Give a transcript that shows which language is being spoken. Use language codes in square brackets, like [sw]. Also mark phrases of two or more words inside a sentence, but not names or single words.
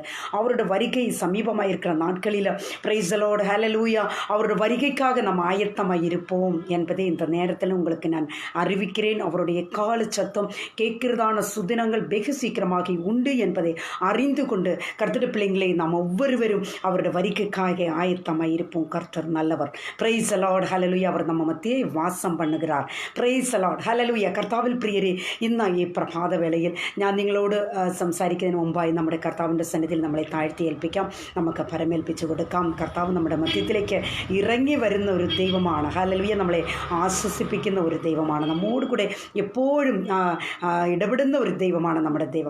[ta] அவரோட வருகை சமீபமாக இருக்கிற நாட்களில் [en] Praise Lord Hallelujah, [ta] அவரோட வருகைக்காக நம்ம ஆயத்தமாக இருப்போம் என்பதை இந்த நேரத்தில் உங்களுக்கு நான் அறிவிக்கிறேன். அவருடைய கால சத்தம் கேட்கிறதான சுதினங்கள் வெகு சீக்கிரமாக உண்டு என்பதை அறிந்து கொண்டு கர்த்தருடைய பிள்ளைங்களை நாம் ஒவ்வொருவரும் அவருடைய வருகைக்காக ஆயத்தமாக இருப்போம். கர்த்தர் நல்லவர். [en] Praise Lord Hallelujah. [ta] அவர் நம்ம மத்தியே வாசம் பண்ணுகிறார். [en] Praise Lord Hallelujah. [ml] കർത്താവിൽ പ്രിയരെ, ഇന്ന് ഈ പ്രഭാത വേളയിൽ ഞാൻ നിങ്ങളോട് സംസാരിക്കുന്നതിന് മുമ്പായി നമ്മുടെ കർത്താവിൻ്റെ സന്നിധിയിൽ നമ്മളെ താഴ്ത്തി ഏൽപ്പിക്കാം, നമുക്ക് പരമേൽപ്പിച്ചു കൊടുക്കാം. കർത്താവ് നമ്മുടെ മധ്യത്തിലേക്ക് ഇറങ്ങി വരുന്ന ഒരു ദൈവമാണ്. ഹല്ലേലൂയ. നമ്മളെ ആശ്വസിപ്പിക്കുന്ന ഒരു ദൈവമാണ്, നമ്മോട് കൂടെ എപ്പോഴും ഇടപെടുന്ന ഒരു ദൈവമാണ് നമ്മുടെ ദൈവം.